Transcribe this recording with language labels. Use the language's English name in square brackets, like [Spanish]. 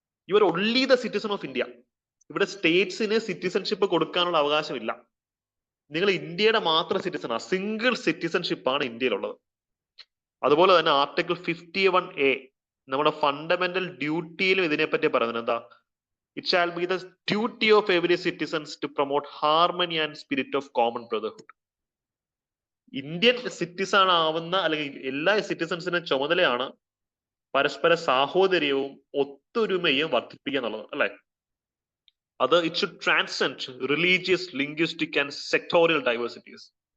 [English] You are only the citizen of India. [Malayalam] ഇവിടെ സ്റ്റേറ്റ്സിന് citizenship കൊടുക്കാനുള്ള അവകാശമില്ല. നിങ്ങൾ ഇന്ത്യയുടെ മാത്രം സിറ്റിസണാണ്. സിംഗിൾ സിറ്റിസൺഷിപ്പ് ആണ് ഇന്ത്യയിലുള്ളത്. അതുപോലെ തന്നെ ആർട്ടിക്കിൾ 51A നമ്മുടെ ഫണ്ടമെന്റൽ ഡ്യൂട്ടിയിലും ഇതിനെപ്പറ്റി പറയുന്നത് എന്താ? [English] It shall be the duty of every citizens to promote harmony and spirit of common brotherhood. [Malayalam] Indian citizen ആവുന്ന അല്ലെങ്കിൽ എല്ലാ സിറ്റിസൺസിനും ചുമതലയാണ് പരസ്പര സാഹോദര്യവും ഒത്തൊരുമയും വർദ്ധിപ്പിക്കുക എന്നുള്ളത്, അല്ലെ? [English] അത് it should transcend religious, linguistic and sectorial diversities.